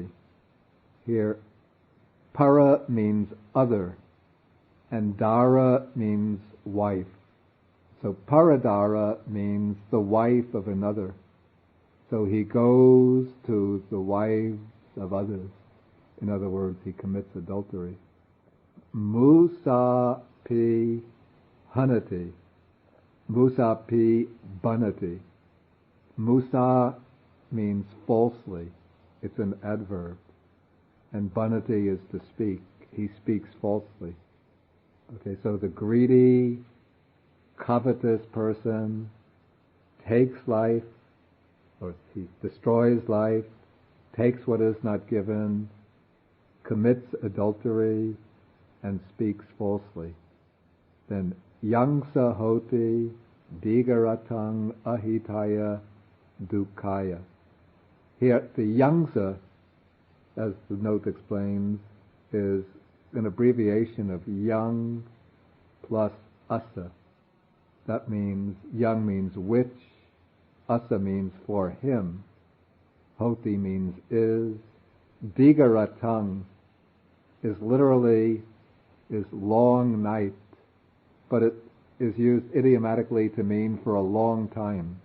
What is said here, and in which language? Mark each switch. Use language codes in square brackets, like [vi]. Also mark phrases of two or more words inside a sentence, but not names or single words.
[en] Here, para means other, and dara means wife. So paradara means the wife of another. So he goes to the wives of others. In other words, he commits adultery. [pi] Musa pi hanati. Musa pi banati. [en] Musa means falsely. It's an adverb. And banati is to speak. He speaks falsely. Okay, so the greedy, covetous person takes life, or he destroys life, takes what is not given, commits adultery, and speaks falsely. [pi] Then yangsa hoti digaratang ahitaya dukkaya. [en] Here, the yangsa, as the note explains, is an abbreviation of young plus asa. That means, young means which, asa means for him, hoti means is, digaratang is literally is long night, but it is used idiomatically to mean for a long time.